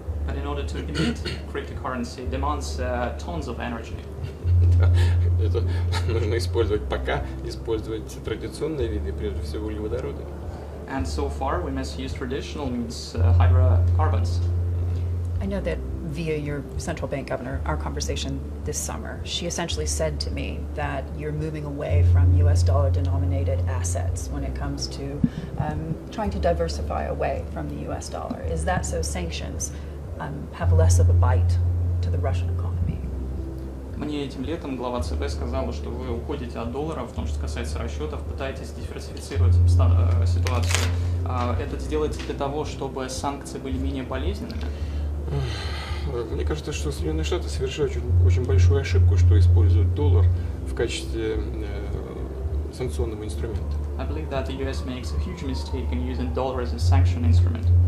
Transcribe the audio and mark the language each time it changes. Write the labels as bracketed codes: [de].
[en] But in order to emit cryptocurrency, demands tons of energy. [ru] Да, это нужно использовать пока, использовать традиционные виды, прежде всего углеводороды. [en] And so far, we must use traditional means, hydrocarbons. I know that via your central bank governor, our conversation this summer, she essentially said to me that you're moving away from US dollar denominated assets when it comes to trying to diversify away from the US dollar. Is that so sanctions have less of a bite to the Russian economy? [ru] Мне этим летом глава ЦБ сказала, что вы уходите от доллара в том, что касается расчетов, пытаетесь диверсифицировать ситуацию. Это делается для того, чтобы санкции были менее болезненными? Мне кажется, что Соединенные Штаты совершают очень большую ошибку, что используют доллар в качестве санкционного инструмента. [en] I believe that the US makes a huge mistake in using dollar as a sanction instrument.